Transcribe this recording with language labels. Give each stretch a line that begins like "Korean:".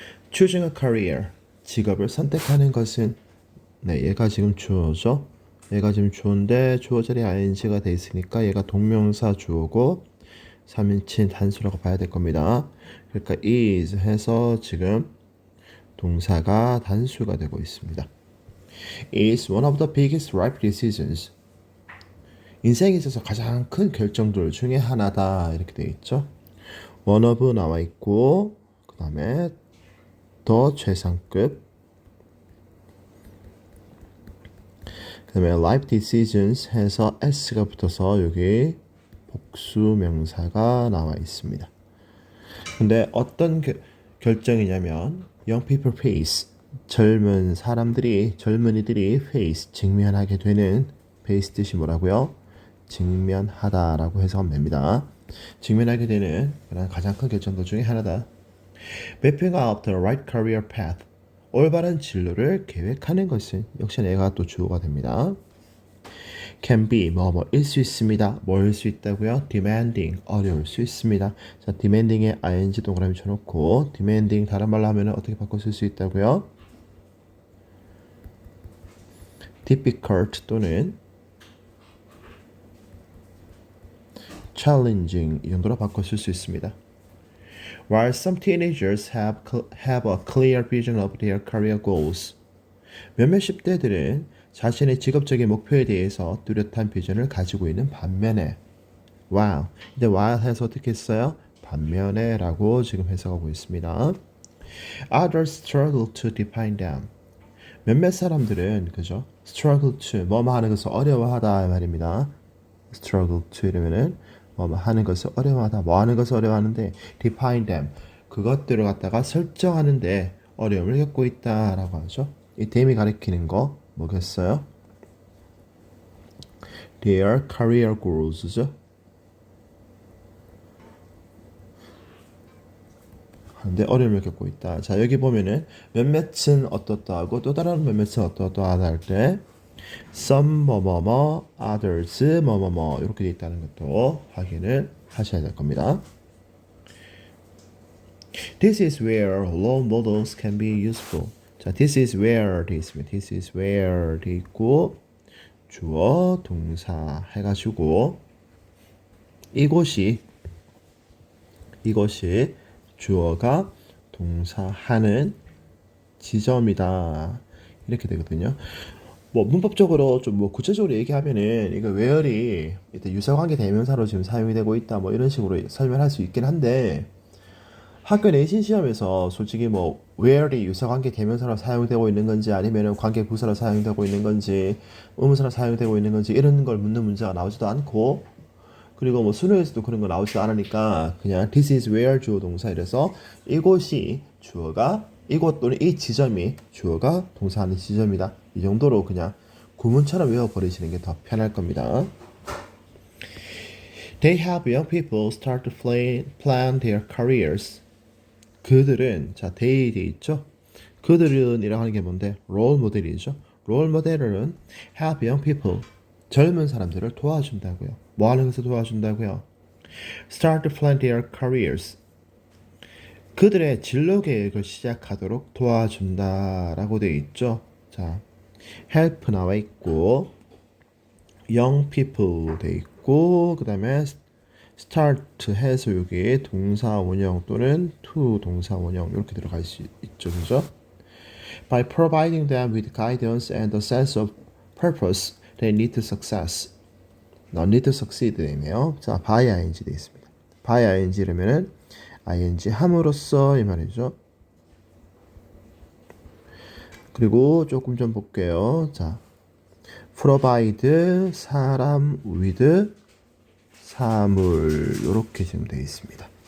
English: Choosing a career,
Korean: 직업을 선택하는 것은 네, 얘가 지금 주어죠. 얘가 지금 주어인데 주어 자리에 ing가 돼 있으니까 얘가 동명사 주어고 3인칭 단수라고 봐야 될 겁니다. 그러니까 is 해서 지금 동사가 단수가 되고 있습니다.
English: is one of the biggest life decisions.
Korean: 인생에 있어서 가장 큰 결정들 중에 하나다 이렇게 되어 있죠. one of 나와 있고 그 다음에 더 최상급 그 다음에
English: life decisions
Korean: 해서 s가 붙어서 여기 복수명사가 나와 있습니다. 근데 어떤 결정이냐면
English: young people face
Korean: 젊은 사람들이 젊은이들이 face 직면하게 되는 face 뜻이 뭐라고요? 직면하다라고 해석하면 됩니다. 직면하게 되는 가장 큰 결정들 중에 하나다.
English: Mapping out the right career path.
Korean: 올바른 진로를 계획하는 것은 역시 내가 또 주어가 됩니다.
English: Can be
Korean: 뭐뭐일 수 있습니다. 뭐일 수 있다고요? Demanding 어려울 수 있습니다. 자, demanding에 ing 동그라미 쳐놓고 demanding 다른 말로 하면 어떻게 바꿔 쓸 수 있다고요? Difficult 또는 challenging 이 정도로 바꿔 쓸 수 있습니다.
English: While some teenagers have a clear vision of their career goals.
Korean: 몇몇 10대들은 자신의 직업적인 목표에 대해서 뚜렷한 비전을 가지고 있는 반면에 while, 근데 while 해서 어떻게 했어요? 반면에 라고 지금 해석하고 있습니다.
English: Others struggle to define them.
Korean: 몇몇 사람들은 그죠?
English: struggle to
Korean: 뭐뭐 하는 것을 어려워하다 말입니다. struggle to 이러면은 뭐 하는 것을 어려워하다. 뭐 하는 것을 어려워하는데
English: define them
Korean: 그것들을 갖다가 설정하는데 어려움을 겪고 있다라고 하죠. 이 them이 가리키는 거 뭐겠어요?
English: Their career goals죠.
Korean: 근데 어려움을 겪고 있다. 자, 여기 보면은 몇몇은 어떻다하고 또 다른 몇몇은 어떠하다 할 때 some 뭐뭐뭐 others 뭐뭐뭐 이렇게 돼 있다는 것도 확인을 하셔야 될 겁니다.
English: This is where role models can be useful.
Korean: 자, this is where 돼 있습니다.
English: This is where
Korean: 돼 있고 주어 동사 해가지고 이곳이 주어가 동사하는 지점이다 이렇게 되거든요. 뭐 문법적으로 좀 뭐 구체적으로 얘기하면은 이거 where이 일단 유사관계 대명사로 지금 사용이 되고 있다 뭐 이런 식으로 설명할 수 있긴 한데 학교 내신 시험에서 솔직히 뭐 where이 유사관계 대명사로 사용되고 있는 건지 아니면은 관계 부사로 사용되고 있는 건지 의문사로 사용되고 있는 건지 이런 걸 묻는 문제가 나오지도 않고 그리고 뭐 수능에서도 그런 거 나오지도 않으니까 그냥
English: this is where
Korean: 주어 동사 이래서 이곳이 주어가 이곳 또는 이 지점이 주어가 동사하는 지점이다. 이 정도로 그냥 구문처럼 외워버리시는 게 더 편할 겁니다.
English: They help young people start to plan their careers.
Korean: 그들은 자 they 돼 있죠. 그들은 이라고 하는 게 뭔데? 롤 모델이죠. 롤 모델은
English: help young people
Korean: 젊은 사람들을 도와준다고요. 뭐 하는 것을 도와준다고요?
English: Start to plan their careers.
Korean: 그들의 진로 계획을 시작하도록 도와준다라고 되어 있죠. 자, help 나와 있고 young people 돼 있고 그 다음에 start 해서 여기 동사 원형 또는 to 동사 원형 이렇게 들어갈 수 있죠. 그죠?
English: By providing them with guidance and a sense of purpose, they need to success. need to succeed
Korean: 되네요. 자, by ing 되어 있습니다. by ing 이러면은 ing 함으로써 이 말이죠. 그리고 조금 좀 볼게요. 자, provide 사람 with 사물 이렇게 지금 되어 있습니다.